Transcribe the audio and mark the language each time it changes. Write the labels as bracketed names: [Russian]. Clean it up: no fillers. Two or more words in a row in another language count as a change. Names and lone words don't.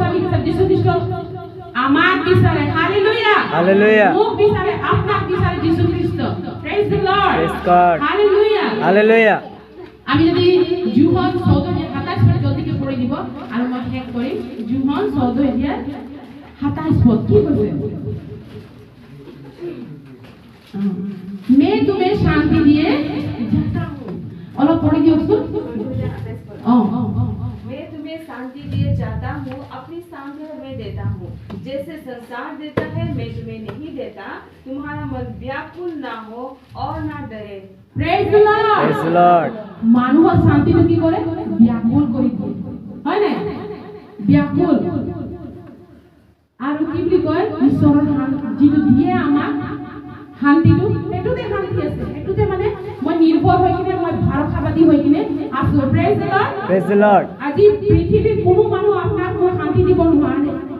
[Assamese] বিচাৰে যীশু খ্ৰীষ্ট আমাক বিচাৰে হালেলুয়া হালেলুয়া মোক বিচাৰে আপোনাক বিচাৰে যীশু খ্ৰীষ্ট [English] praise the Lord praise God [Assamese] হালেলুয়া হালেলুয়া আমি যদি জোহন 14:27 পদ জলদিকে পঢ়ি দিব আৰু মই শেষ কৰিম জোহন 14:27 পদ কি কৈছে [Hindi] मैं तुम्हें शांति दिए जाता हूं [Assamese] অলপ পঢ়ি দিওকচোন [Hindi] मैं तुम्हें शांति दिए जाता हूँ अपनी शांति मैं देता हूँ जैसे संसार देता है मैं तुम्हें नहीं देता तुम्हारा मन व्याकुल ना हो और ना डरे [English] praise the Lord [Assamese] মানুহৰ শান্তিটো কি কৰে ব্যাকুল কৰি দিয়ে হয় না ব্যাকুল আৰু কি বুলি কয় ঈশ্বৰৰ যিটো দিয়ে আমাক শান্তিটো এটোতে শান্তি আছে এটোতে মানে মই নিৰ্ভৰ হৈ কিনে মই ভাৰসাবাদী হৈ কিনে আছো [English] praise the Lord [Assamese] আজি পৃথিৱীৰ কোনো মানুহ আপোনাক মই শান্তি দিব নোৱাৰে